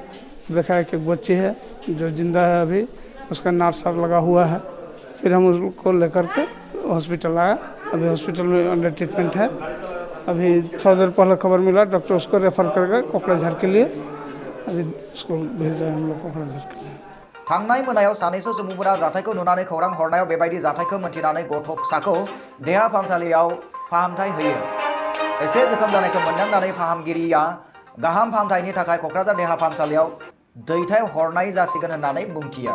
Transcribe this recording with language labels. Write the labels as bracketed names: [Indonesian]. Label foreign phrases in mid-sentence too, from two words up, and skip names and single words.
[Hindi] देखा है कि एक बच्ची है जो जिंदा है, अभी उसका नाट सार लगा हुआ है। फिर हम उसको लेकर के हॉस्पिटल आया, अभी हॉस्पिटल में [English] under treatment [Hindi] है। अभी थोड़ा देर पहले खबर मिला, डॉक्टर उसको रेफर करके कोकराझार के लिए अभी उसको भेज रहे हैं हम लोग कोकराझार के लिए। [Bodo] थांनाय मोनायाव सानैसो सुबुंफोरा जाथायखौ नुनानै खौरां हरनायाव बेबायदि जाथायखौ मोनथिनानै गथ'साखौ देहा फाहामसालियाव फाहामथाय होयो। एसे जोखोम जानायखौ मोनदांनानै फाहामगिरिया गाहाम फाहामथायनि थाखाय क'क्राझार देहा फाहामसालियाव दैथाय हरनाय जासिगोन होननानै बुंथियो।